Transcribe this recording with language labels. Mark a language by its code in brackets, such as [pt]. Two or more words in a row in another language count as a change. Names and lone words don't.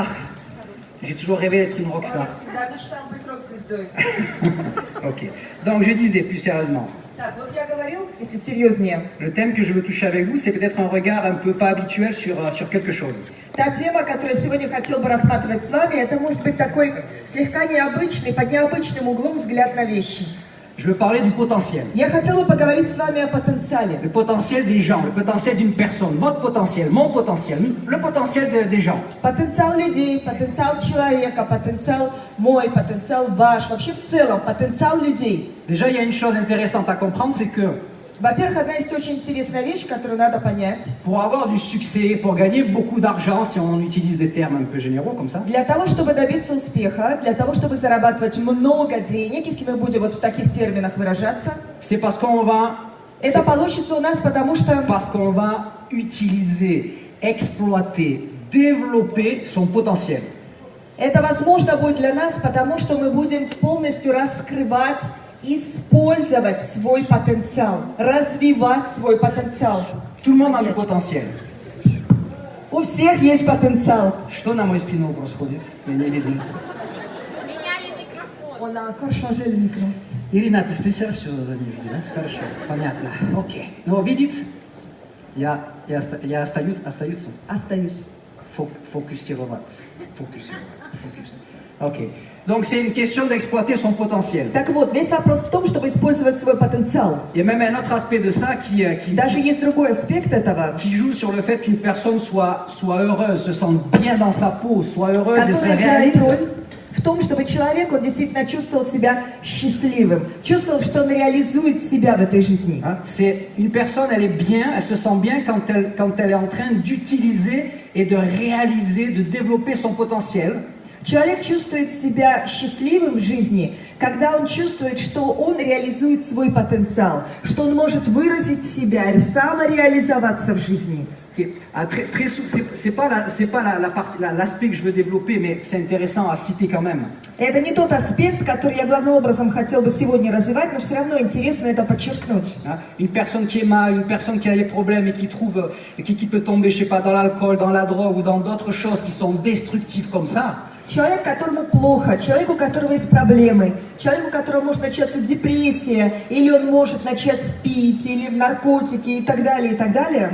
[fr] J'ai toujours rêvé d'être une rockstar. [ru] всегда мечтал быть рок-звездой. Ok. [fr] Donc je disais plus sérieusement. [ru] Так, вот я говорил, если серьезнее. [fr] Le thème que je veux toucher avec vous, c'est peut-être un regard un peu pas habituel sur quelque chose. [ru] Та тема, которую я сегодня хотел бы рассматривать с вами, это может быть такой слегка необычный, под необычным углом взгляд на вещи. [fr] Je veux parler du potentiel. [ru] Я хотела бы поговорить с вами о потенциале. [fr] Le potentiel des gens, le potentiel d'une personne, votre potentiel, mon potentiel, le potentiel des gens. [ru] Потенциал людей, потенциал человека, потенциал мой, потенциал ваш, вообще в целом потенциал людей. [fr] Déjà, il y a une chose intéressante à comprendre, c'est que [ru] Во-первых, одна есть очень интересная вещь, которую надо понять. [fr] pour avoir du succès, pour gagner beaucoup d'argent, si on utilise des termes un peu généraux comme ça, [ru] Для того, чтобы добиться успеха, для того, чтобы зарабатывать много денег, если мы будем вот в таких терминах выражаться, [fr] c'est parce qu'on [ru] получится у нас [fr] parce qu'on va utiliser, exploiter, développer son potentiel. [ru] Это возможно будет для нас, потому что мы будем полностью раскрывать, использовать свой потенциал, развивать свой потенциал. [fr] Tout le monde a du potentiel. [ru] У всех есть потенциал. Что на мой спину происходит? Меня видно. Меняли микрофон. [fr] Он encore changé le micro. [ru] Ирина, ты специально все занесли, да? Хорошо, понятно. Окей. Но видит, остаются. Остаюсь. Фокус. Ok. [fr] Donc c'est une question d'exploiter son potentiel. [ru] Так вот, весь вопрос в том, чтобы использовать свой потенциал. [fr] Il y a même un autre aspect de ça [ru] Даже есть другой аспект этого, [fr] qui joue sur le fait qu'une personne soit heureuse, se sente bien dans sa peau, soit heureuse et se [ru] который играет [fr] réalise. [ru] роль в том, чтобы человек, он действительно чувствовал себя счастливым, чувствовал, что он реализует себя в этой жизни. [fr] C'est une personne, elle est bien, elle se sent bien quand elle est en train d'utiliser et de réaliser, de développer son potentiel. [ru] Человек чувствует себя счастливым в жизни, когда он чувствует, что он реализует свой потенциал, что он может выразить себя, самореализоваться в жизни. [fr] C'est pas l'aspect que je veux développer, mais c'est intéressant à citer quand même. [ru] Это не тот аспект, который я главным образом хотел бы сегодня развивать, но все равно интересно это подчеркнуть. [fr] Hein? Une personne qui est mal, une personne qui a des problèmes et qui peut tomber, je sais pas, dans l'alcool, dans la drogue ou dans d'autres choses qui sont destructives comme ça. [ru] Человек, которому плохо, человек, у которого есть проблемы, человек, у которого может начаться депрессия, или он может начать пить, или наркотики и так далее, и так далее.